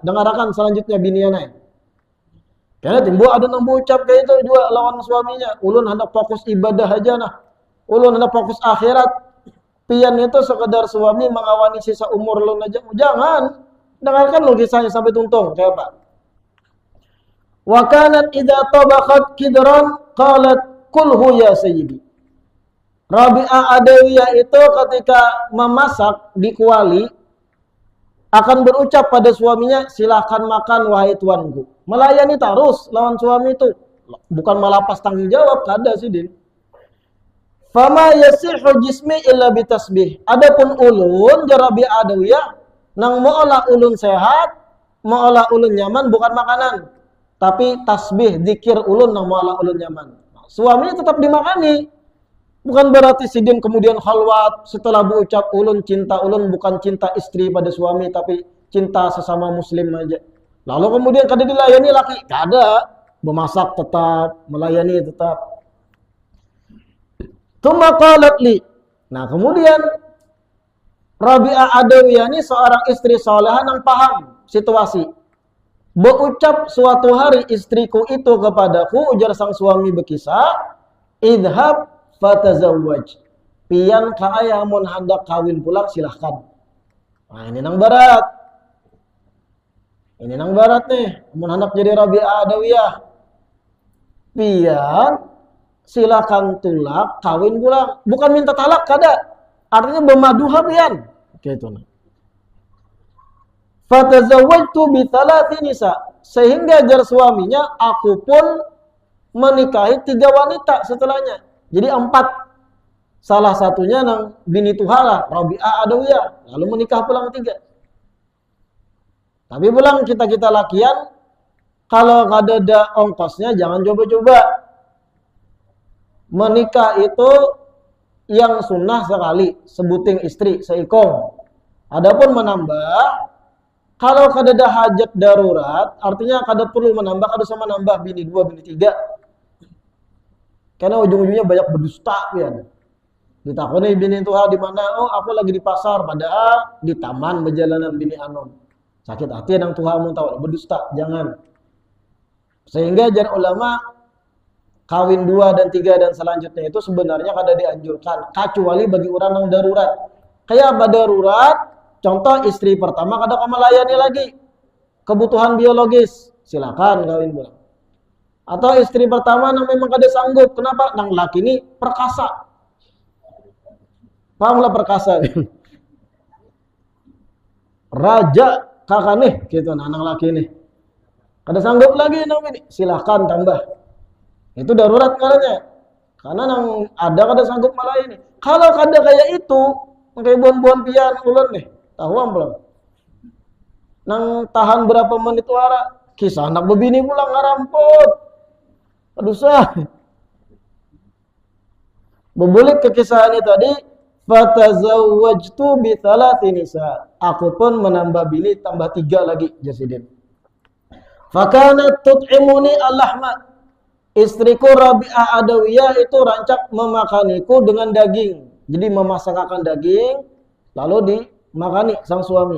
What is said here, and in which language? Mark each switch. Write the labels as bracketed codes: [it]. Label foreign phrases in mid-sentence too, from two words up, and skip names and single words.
[bjn] Dengarkan selanjutnya biniannya. Karena timbul ada nang ucap kayak itu juga lawan suaminya. Ulun hendak fokus ibadah aja nah. Ulun hendak fokus akhirat. Pian itu sekedar suami mengawani sisa umur ulun aja. Jangan. Dengarkan lo kisahnya sampai tuntung. Kayak apa? [ar] وكانت إذا طبخت قدرا قالت كله يا سيدي. [id] Rabi'ah Adawiyah itu ketika memasak di kuali akan berucap pada suaminya, silakan makan wahai tuanku. [bjn] Melayani terus lawan suami itu. Bukan malapas tanggung jawab, kada sih din. [ar] فما يصح جسمي إلا بالتسبيح. [bjn] Adapun ulun jarabi adawiyah nang moolah ulun sehat, moolah ulun nyaman bukan makanan, tapi tasbih, zikir ulun nang moolah ulun nyaman. Suaminya tetap dimakani. Bukan berarti sidin kemudian khalwat setelah berucap ulun cinta ulun bukan cinta istri pada suami tapi cinta sesama muslim aja. Lalu kemudian kada dilayani laki, kada, memasak tetap, melayani tetap. [ar] ثم قالت لي. [id] Nah, kemudian Rabi'ah Adawiyah ini seorang istri salehah yang paham situasi. Berucap suatu hari istriku itu kepadaku, ujar sang suami berkisah, [ar] اذهب فتزوج. [bjn] Pian kaaya mun hendak kawin pulang silahkan. Nah, ini nang barat. Ini nang barat nih. Mun hendak jadi Rabi'ah Adawiyah. Pian silakan tulak kawin pulang. Bukan minta talak kada. Artinya bemaduha pian. Gitu nah. [ar] فتزوجت بثلاث نساء. [bjn] Sehingga jar suaminya aku pun menikahi 3 wanita setelahnya. Jadi 4. Salah satunya nang bini tuhala, Rabi'ah Adawiyah. Lalu menikah pulang 3. Tapi pulang kita lakian, kalau ada ongkosnya jangan coba-coba. Menikah itu yang sunnah sekali, sebuting istri, seikong. Adapun menambah, kalau kada ada hajat darurat, artinya kada perlu menambah, kada sama nambah bini 2, bini 3. Karena ujung-ujungnya banyak berdusta ya. Ditakoni bini tuha di mana? Oh, aku lagi di pasar, padahal di taman berjalanan bini anom. Sakit hati nang tuha mun tahu berdusta, jangan. Sehingga jar ulama kawin 2 dan 3 dan selanjutnya itu sebenarnya kada dianjurkan kecuali bagi orang yang darurat. Kayak apa darurat? Contoh istri pertama kada melayani lagi kebutuhan biologis, silakan kawin pulang. Atau istri pertama nang memang kada sanggup, kenapa? Nang laki ini perkasa. Pahamlah perkasa. Raja kakak nih, gitu nang laki ini. Kada sanggup lagi nang ini, silakan tambah. Itu darurat karena. Karena nang ada kada sanggup malah ini. Kalau kada kayak itu, kayak buan-buan pian ulun nih, tahuan belum? Nang tahan berapa menit wara, kisah anak bebini pulang ngarampot. Aduh sah. Berbulik ke kisah ini tadi, [ar] فتزوجت بثلاث نساء. [bjn] Aku pun menambah bini tambah 3 lagi jasidin. [ar] فكانت تطعمني اللحم. [bjn] Istriku Rabi'ah Adawiyah itu rancak memakaniku dengan daging. Jadi memasakkan daging lalu dimakani sang suami.